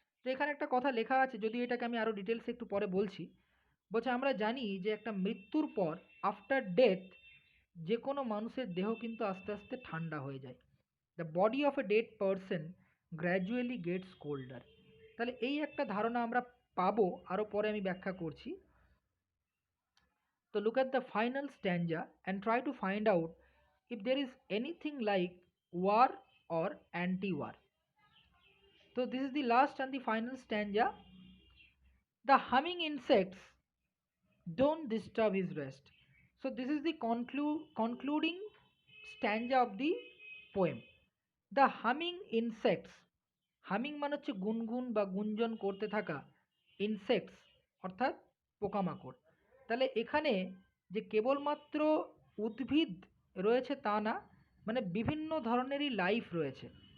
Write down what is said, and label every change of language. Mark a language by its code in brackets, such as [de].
[bn] তো এখানে একটা কথা লেখা আছে, যদি এটাকে আমি আরও ডিটেলসে একটু পরে বলছি। বলছে আমরা জানি যে একটা মৃত্যুর পর [en] after death [bn] যে কোনো মানুষের দেহ কিন্তু আস্তে আস্তে ঠান্ডা হয়ে যায়। [en] The body of a dead person gradually gets colder. [bn] তাহলে এই একটা ধারণা আমরা পাবো, আরও পরে আমি ব্যাখ্যা করছি। [en] তো look at the final stanza and try to find out if there is anything like war or anti-war. So this is the last and the final stanza. The humming insects don't disturb his rest. So this is the concluding stanza of the poem. The humming insects, [bn] humming মানে হচ্ছে গুনগুন বা গুঞ্জন করতে থাকা, insects অর্থাৎ পোকামাকড়। তাহলে এখানে যে কেবলমাত্র উদ্ভিদ রয়েছে তা না, মানে বিভিন্ন ধরনেরই লাইফ রয়েছে।